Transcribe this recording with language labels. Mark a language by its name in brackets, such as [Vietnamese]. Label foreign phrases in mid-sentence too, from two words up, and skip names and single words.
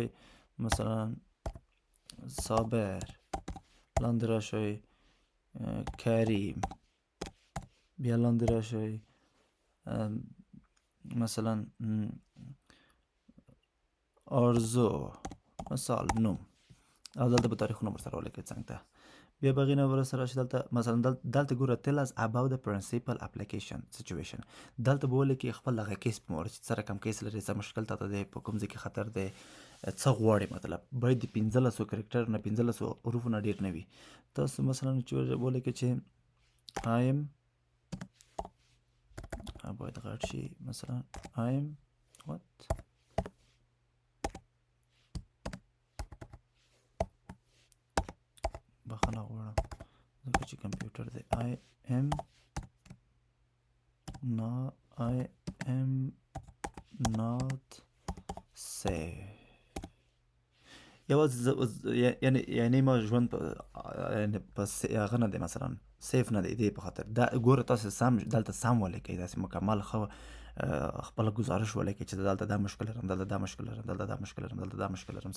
[Pashto] مثلا صابر، لاندې راشئ کریم، بیا لاندې راشئ مثلا آرزو مثال نوم، او دلته به تاریخونه ورسره ولیکئ څنګ ته. بیا به هغې نه ورسره راشئ دلته مثلا دلته ګوره [English] tell us about the principal application situation. [Pashto] دلته به ولیکئ خپل هغه کیس په مورد چې سره کم کیس لري، څه مشکل تاته دی، په کوم ځای کې خطر دی، څه غواړې. مطلب باید د 1500 کرکټر نه 1500 حروفو نه ډېر نه وي. تاسو مثلا چې ولیکئ چې I'm باید غټ شي. مثلا [English] I'm what [Pashto] بخښنه غواړم ځکه چې کمپیوټر دی. [English] I am not safe. [Pashto] یعنی ما ژوند په هغه نه دی، مثلا سیف نه دی. دې په خاطر دا ګوره تاسو سم دلته سم ولیکئ، داسې مکمل ښه خپله ګزارش ولیکئ چې دلته دا مشکل لرم، دلته دا مشکل لرم، دلته دا مشکل لرم، دلته دا مشکل لرم.